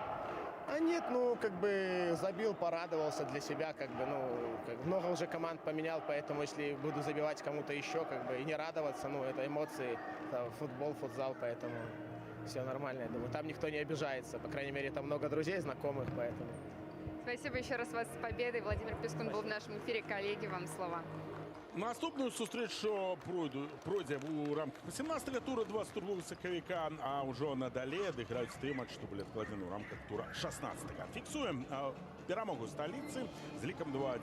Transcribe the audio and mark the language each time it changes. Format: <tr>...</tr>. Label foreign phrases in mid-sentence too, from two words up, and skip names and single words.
<ru>А нет, ну, как бы забил, порадовался для себя, как бы, ну, много уже команд поменял, поэтому если буду забивать кому-то еще, как бы, и не радоваться, ну, это эмоции, это футбол, футзал, поэтому все нормально, я думаю. Там никто не обижается, по крайней мере, там много друзей, знакомых, поэтому. Спасибо еще раз вас с победой. Владимир Пескун был в нашем эфире. Коллеги, вам слова.</ru> <be>Наступную сустрэчу пройдзе ў рамках 18-го тура 22 сакавіка, а ўжо надалей адыграюць тыя матчы, што былі адкладзены ў рамках тура 16-го. Фіксуем перамогу сталіцы з лікам 2-1.</be>